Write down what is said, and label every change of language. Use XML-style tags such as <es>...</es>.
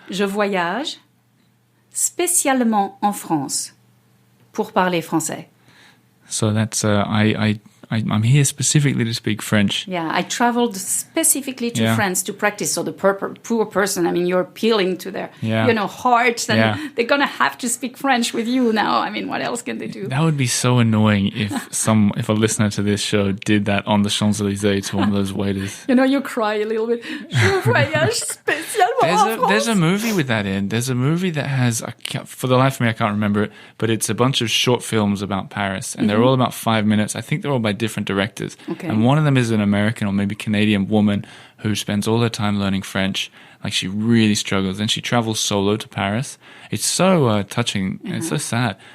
<fr>Je voyage spécialement en France pour parler français.</fr> <en>So that's I'm here specifically to speak French. Yeah, I traveled specifically to France to practice. So the poor person, I mean, you're appealing to their, heart, and they're going to have to speak French with you now. I mean, what else can they do? That would be so annoying if a listener to this show did that on the Champs-Elysees to one of those waiters. You cry a little bit.</en> <fr>Je voyage spécialement en France.</fr> <en>There's a movie with that in. There's a movie that has, for the life of me, I can't remember it, but it's a bunch of short films about Paris, and they're all about 5 minutes. I think they're all by different directors. Okay. And one of them is an American or maybe Canadian woman who spends all her time learning French. Like, she really struggles. And she travels solo to Paris. It's so touching. Yeah. It's so sad.</en>